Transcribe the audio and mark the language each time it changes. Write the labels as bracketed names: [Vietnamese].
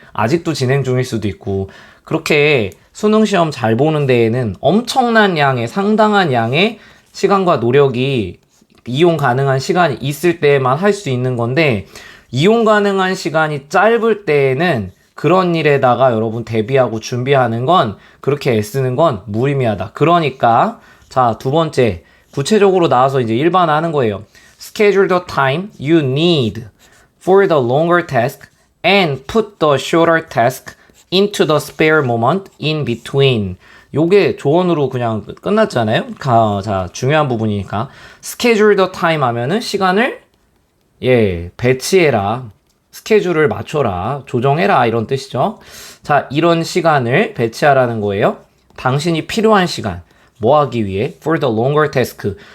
[Korean] 아직도 진행 중일 수도 있고. 그렇게 수능 시험 잘 보는 데에는 엄청난 양의 상당한 양의 시간과 노력이 이용 가능한 시간이 있을 때만 할 수 있는 건데 이용 가능한 시간이 짧을 때에는 그런 일에다가 여러분 대비하고 준비하는 건 그렇게 애쓰는 건 무의미하다. 그러니까 자, 두 번째 구체적으로 나와서 이제 일반화하는 거예요. [English] Schedule the time you need for the longer task and put the shorter task into the spare moment in between. [Korean] 요게 조언으로 그냥 끝났잖아요. 자, 중요한 부분이니까. [English] Schedule the time [Korean] 하면은 시간을 배치해라. 스케줄을 맞춰라. 조정해라. 이런 뜻이죠. 자, 이런 시간을 배치하라는 거예요. 당신이 필요한 시간. 뭐 하기 위해? [English] For the longer task.